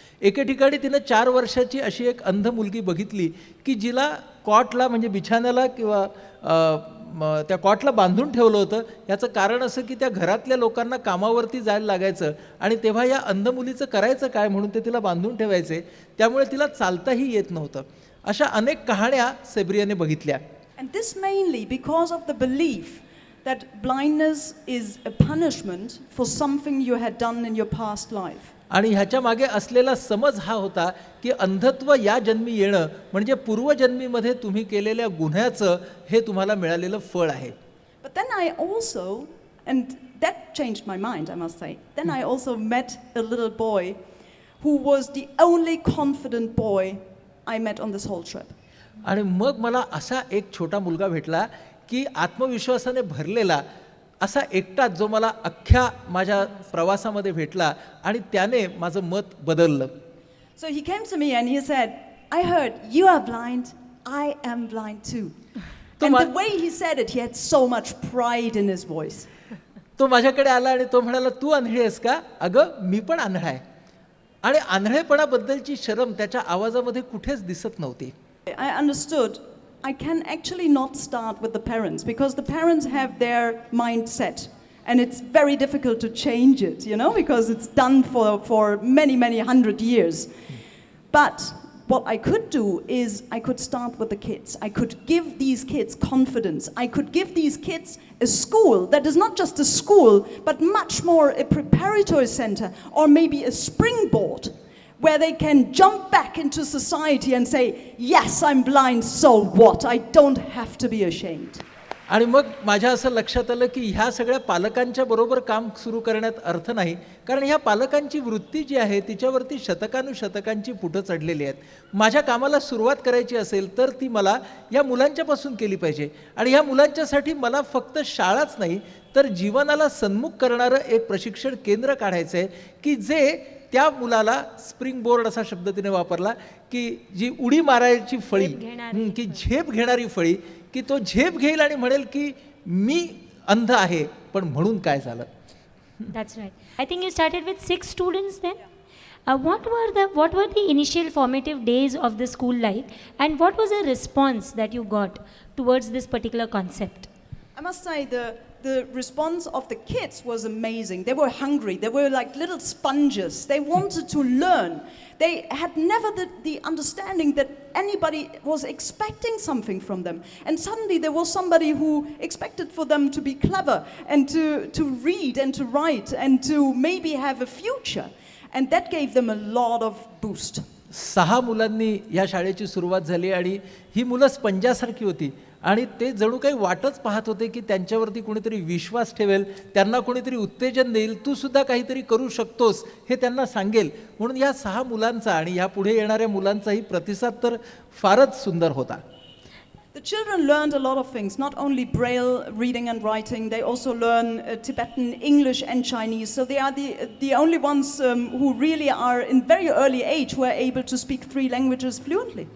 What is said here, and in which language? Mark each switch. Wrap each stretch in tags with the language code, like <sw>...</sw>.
<mr>एके ठिकाणी तिनं 4 वर्षाची अशी एक अंध मुलगी बघितली की जिला कॉटला म्हणजे बिछाण्याला किंवा त्या कॉटला बांधून ठेवलं होतं. याचं कारण असं की त्या घरातल्या लोकांना कामावरती जायला लागायचं आणि तेव्हा या अंध मुलीचं करायचं काय म्हणून ते तिला बांधून ठेवायचे, त्यामुळे तिला चालताही येत नव्हतं. अशा अनेक कहाण्या सेब्रियाने बघितल्या.</mr> <en>And this mainly because of the belief that blindness is a punishment for something you had done in your past life.</en> <mr>आणि ह्याच्या मागे असलेला समज हा होता की अंधत्व या जन्मी येणं म्हणजे पूर्वजन्मीमध्ये तुम्ही केलेल्या गुन्ह्याचं हे तुम्हाला मिळालेलं फळ आहे.</mr> <en>But then I also, and that changed my mind, I must say, then I also met a little boy who was the only confident boy I met on this whole trip.</en> <mr>आणि मग मला असा एक छोटा मुलगा भेटला की आत्मविश्वासाने भरलेला असा एकटाच जो मला अख्ख्या माझ्या प्रवासामध्ये भेटला आणि त्याने माझं मत बदललं.</mr> <en>So he came to me and he said, I heard you are blind, I am blind too. And the way he said it, he had so much pride in his voice.</en> <mr>तो माझ्याकडे आला आणि तो म्हणाला, तू आंधळी आहेस का? अगं मी पण आंधळा आहे. आणि आंधळेपणाबद्दलची शरम त्याच्या आवाजामध्ये कुठेच दिसत नव्हती.</mr> <en>I understood I can actually not start with the parents because the parents have their mindset and it's very difficult to change it, you know, because it's done for many hundred years. But what I could do is I could start with the kids. I could give these kids confidence. I could give these kids a school that is not just a school, but much more a preparatory center or maybe a springboard where they can jump back into society and say, yes, I'm blind, so what? I don't have to be ashamed.</en> <mr>आणि मग माझ्या असं लक्षात आलं की ह्या सगळ्या पालकांच्या बरोबर काम सुरू करण्यात अर्थ नाही, कारण ह्या पालकांची वृत्ती जी आहे तिच्यावरती शतकानुशतकांची पुठं चढलेली आहेत. माझ्या कामाला सुरुवात करायची असेल तर ती मला या मुलांच्यापासून केली पाहिजे. आणि ह्या मुलांच्यासाठी मला फक्त शाळाच नाही तर जीवनाला सन्मुख करणारं एक प्रशिक्षण केंद्र काढायचं आहे की जे त्या मुलाला स्प्रिंग बोर्ड असा शब्द तिने वापरला की जी उडी मारायची फळी, की झेप घेणारी फळी, की तो झेप घेईल आणि म्हणेल की मी अंध आहे पण म्हणून काय झालं.</mr> <en>That's right. I think you started with 6 students then. What were the initial formative days of the school life, and what was the response that you got towards this particular concept? I must say the response of the kids was amazing. They were hungry. They were like little sponges. They wanted to learn. They had never the understanding that anybody was expecting something from them. And suddenly there was somebody who expected for them to be clever and to read and to write and to maybe have a future. And that gave them a lot of boost.</en> <mr>6 मुलांनी या शाळेची सुरुवात झाली आणि ही मुलं स्पंजासारखी होती आणि ते जणू काही वाटच पाहत होते की त्यांच्यावरती कोणीतरी विश्वास ठेवेल, त्यांना कोणीतरी उत्तेजन देईल, तू सुद्धा काहीतरी करू शकतोस हे त्यांना सांगेल. म्हणून या 6 मुलांचा आणि ह्या पुढे येणाऱ्या मुलांचाही प्रतिसाद तर फारच सुंदर होता.</mr> <en>The children learned a lot of things, not only Braille reading and writing, they also learn Tibetan, English and Chinese. So they are the only ones who really are in very early age who are able to speak 3 languages fluently.</en>